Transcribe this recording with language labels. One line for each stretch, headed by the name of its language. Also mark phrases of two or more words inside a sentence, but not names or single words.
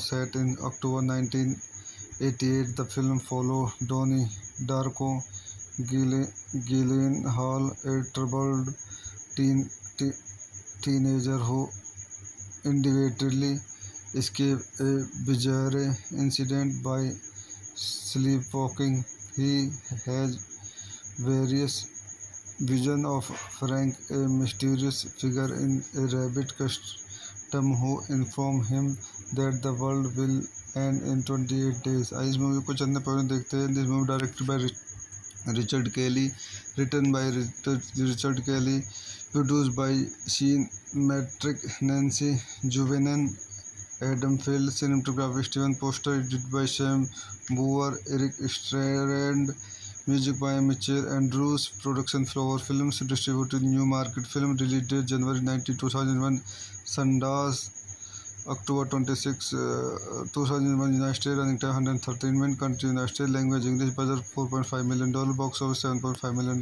English: Set in October 1988, the film follows Donnie Darko Gyllenhaal, a troubled teenager who inadvertently escapes a bizarre incident by sleepwalking. He has various vision of Frank, a mysterious figure in a rabbit custom who inform him that the world will end in 28 days।
Hindi: इस मूवी को चंद पहले देखते हैं।
English: This movie directed by Richard Kelly, written by Richard Kelly, Produced by Sean McKittrick, Nancy Juvonen, Adam Field, cinematography Steven Poster, edited by Sam Bauer, Eric Strand, music by Michael Andrews, production Flower Films, distributed New Market Film, release date January 19, 2001, Sundance October 26, 2001, United States, running time 113 minutes, country United State, language English, budget $4.5 million, box office $7.5 million.